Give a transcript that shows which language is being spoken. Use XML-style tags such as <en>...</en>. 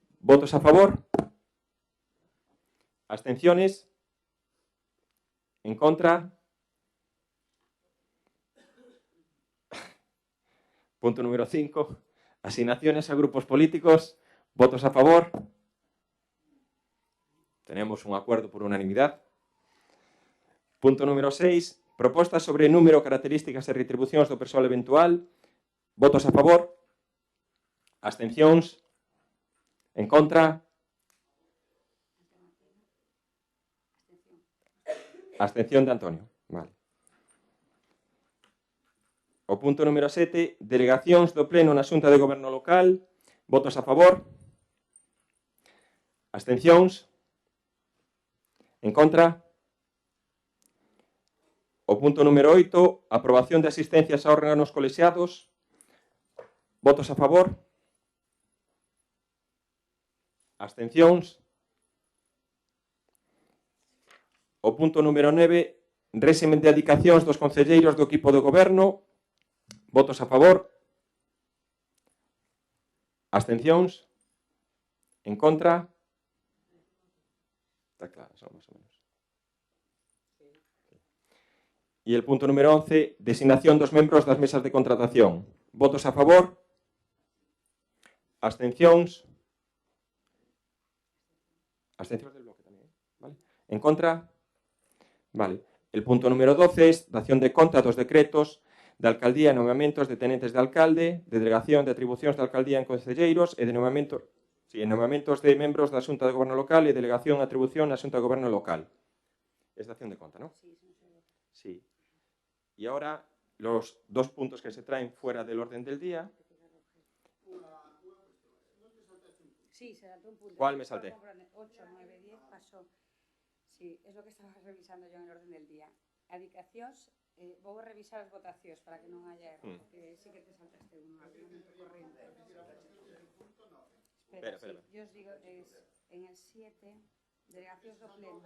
<es>¿Votos a favor? ¿Abstenciones? ¿En contra? Punto número 5. Asignaciones a grupos políticos. ¿Votos a favor? Tenemos un acuerdo por unanimidad. Punto número 6.</es> <gl>Propostas sobre número, características e retribucións do persoal eventual. ¿Votos a favor? Abstencións? En contra? Abstención de Antonio. Vale. O punto número 7, delegacións do Pleno na Xunta de Goberno Local. Votos a favor? Abstencións? En contra? O punto número 8, aprobación de asistencias a órganos colexiados. Votos a favor? Abstencións? O punto número 9, réxime de adicacións dos concelleiros do equipo do Goberno. Votos a favor? Abstencións? En contra? Está claro, son máis ou menos. E el punto número 11, designación dos membros das mesas de contratación. Votos a favor? Abstencións? Abstencións del bloque tamén, vale? En contra? Vale.</gl> <es>El punto número 12 es</es> <gl>dación de conta dos decretos de alcaldía e nomeamentos de tenentes de alcalde, de delegación de atribucións de alcaldía en concelleiros e de nomeamentos de membros da Xunta de Goberno Local e delegación e atribución na Xunta de Goberno Local. Es dación de conta, non? Sí.</gl> <es>Y ahora los dos puntos que se traen fuera del orden del día. Sí, se saltó un punto. ¿Cuál me salté? 8, 9, 10, pasó. Sí, es lo que estaba revisando yo en el orden del día.</es> <gl>Adicacións, vou revisar as votacións para que non haya erro, porque sí que te saltaste un argumento corriente.</gl> <es>Espera, sí, yo os digo, es en el 7,</es> <gl>delegacións do pleno.</gl>